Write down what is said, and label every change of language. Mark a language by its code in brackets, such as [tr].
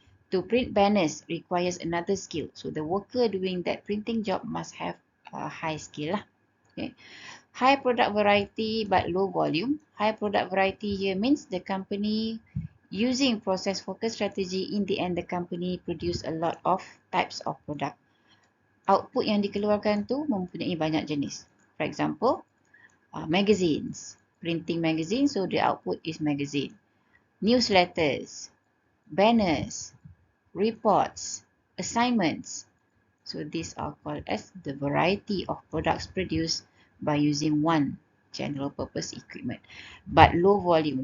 [en] To print banners requires another skill. So the worker doing that printing job must have a high skill lah. Okay. High product variety but low volume. High product variety here means the company using process focused strategy, in the end the company produce a lot of types of product. [ms] Output yang dikeluarkan tu mempunyai banyak jenis. [en] For example, magazines. Printing magazine, so the output is magazine. Newsletters, banners, reports, assignments. So these are called as the variety of products produced by using one general purpose equipment. But low volume.